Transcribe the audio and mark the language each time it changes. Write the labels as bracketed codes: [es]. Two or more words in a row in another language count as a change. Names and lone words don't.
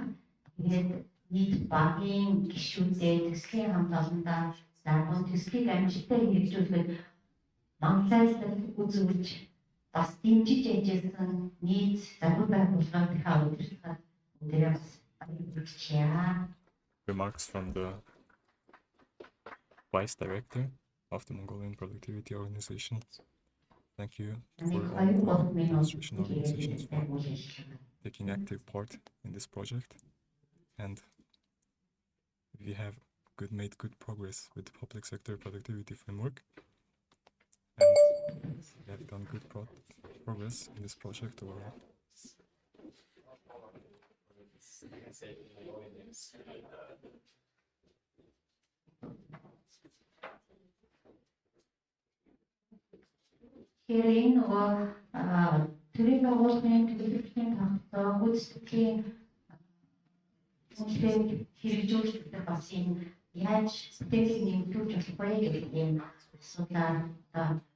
[mn] Тэгээд нийт багийн гишүүдэд төслийн хамт олондоо зарим төслийг амжилттай хэрэгжүүлэхэд Монголиас үзүүлж бас дэмжиж ажилласан нийт захиур байгууллагынхаа удирдлагад өнөөдөр бас баярлалаа. [en] Remarks from the Vice Director of the Mongolian Productivity Organization. Thank you for all administration organizations for taking active part in this project, and we have made good progress with the public sector productivity framework, and we have done good progress in this project overall. [mn] Тэгэхээр энэ нөгөө төрийн байгууллагын төлөвлөлийн тогтоох гүйцэтгэлийн үнэлгээг хэрэгжүүлэх бас энэ яаж бүтээлийг нэмэгдүүлж болох вэ гэдэг ийм асуудлаар одоо